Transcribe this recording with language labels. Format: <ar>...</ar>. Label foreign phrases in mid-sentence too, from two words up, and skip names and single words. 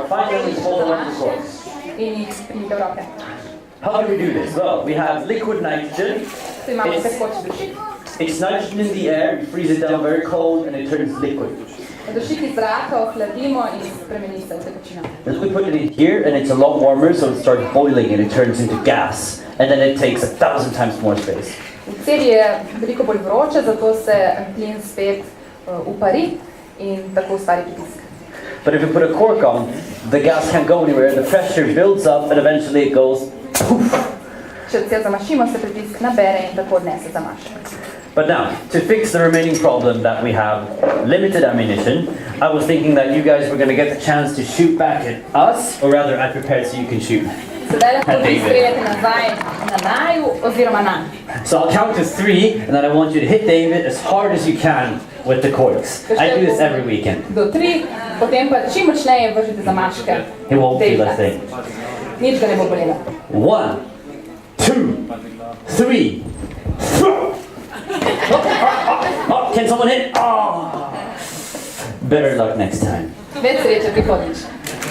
<en>Find them and hold them up the corks.</en> <sl>In jih primite v roke.</sl> <en>How do we do this? Well, we have liquid nitrogen.</en> <sl>Tu imamo tekoč dušik.</sl> <en>It's nitrogen in the air. We freeze it down very cold and it turns liquid.</en> <sl>Dušik iz zraka ohladimo in spremeni se v tekočino.</sl> <en>Then we put it in here and it's a lot warmer, so it starts boiling and it turns into gas. And then it takes 1,000 times more space.</en> <sl>V cevi je veliko bolj vroče, zato se plin spet upari in tako ustvari pritisk.</sl> <en>But if you put a cork on, the gas can't go anywhere. The pressure builds up and eventually it goes poof.</en> <sl>Če cev zamašimo, se pritisk nabere in tako odnese zamaš.</sl> <en>But now, to fix the remaining problem that we have limited ammunition, I was thinking that you guys were going to get the chance to shoot back at us, or rather I prepared so you can shoot.</en> <sl>Sedaj lahko vi streljate nazaj na naju oziroma nanj.</sl> <en>So I'll count to 3 and then I want you to hit David as hard as you can with the corks. I do this every weekend.</en> <sl>Do 3, potem pa čim močneje vržite zamaške.</sl> <en>It won't feel a thing.</en> <sl>Nič ga ne bo bolelo.</sl> <en>1, 2, 3. Can someone hit? Oh. Better luck next time.</en> <sl>Več sreče prihodnjič.</sl>